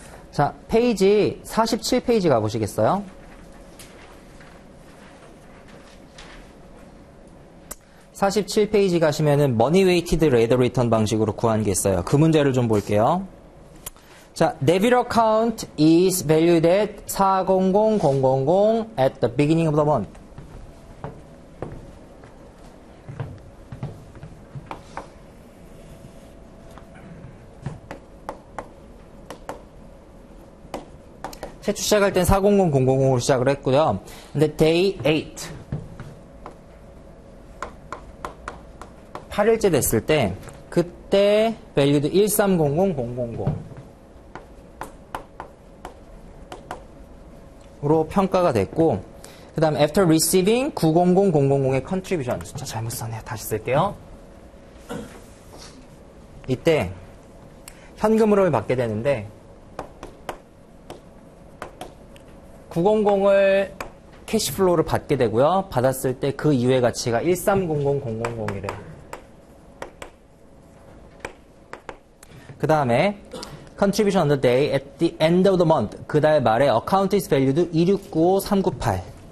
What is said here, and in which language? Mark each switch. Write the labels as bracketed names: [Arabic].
[Korean] 자, 페이지 47페이지 가보시겠어요? 47페이지 가시면은 머니 웨이티드 레이트 오브 리턴 방식으로 구한 게 있어요. 그 문제를 좀 볼게요. [English] 자, debit account is valued at 400,000 at the beginning of the month. [Korean] 최초 시작할 땐 400,000으로 시작을 했고요. 근데 day 8 8일째 됐을 때 그때 valued 1300000 으로 평가가 됐고 그 다음 [English] after receiving 900000의 contribution [Korean] 숫자 잘못 썼네요. 다시 쓸게요. 이때 현금 흐름을 받게 되는데 900을 캐시플로우를 받게 되고요. 받았을 때 그 이외의 가치가 1300000이래요. [English] 그 다음에 contribution on the day at the end of the month. [Korean] 그 달 말에 [English] account is valued 2695398.